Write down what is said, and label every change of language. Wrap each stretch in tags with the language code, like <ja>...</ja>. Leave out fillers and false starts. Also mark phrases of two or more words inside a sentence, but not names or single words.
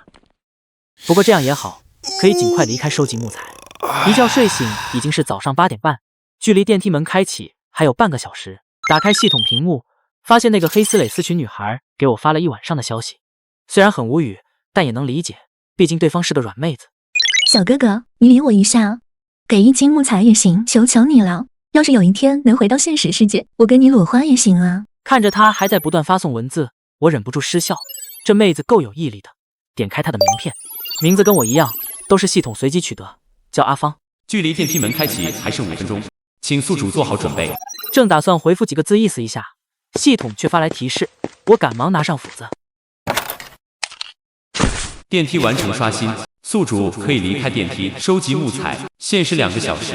<zh>不過這樣也好，可以盡快離開收集木材。一覺睡醒已經是早上8點半，距離電梯門開啟還有半個小時。打開系統屏幕，發現那個黑絲蕾絲裙女孩給我發了一晚上的消息，雖然很無語，但也能理解，畢竟對方是個軟妹子。小哥哥，你理我一下，給1斤木材也行，求求你了。要是有一天能回到現實世界，我跟你裸花也行啊。看着她還在不斷發送文字，我忍不住失笑，這妹子夠有毅力的。點開她的名片，名字跟我一樣，都是系統隨機取得，叫阿芳。距離電梯門開啟還剩5分鐘，請宿主做好準備。正打算回復幾個字意思一下，系統卻發來提示，我趕忙拿上斧子。電梯完成刷新，宿主可以離開電梯收集木材，限時2個小時。</zh>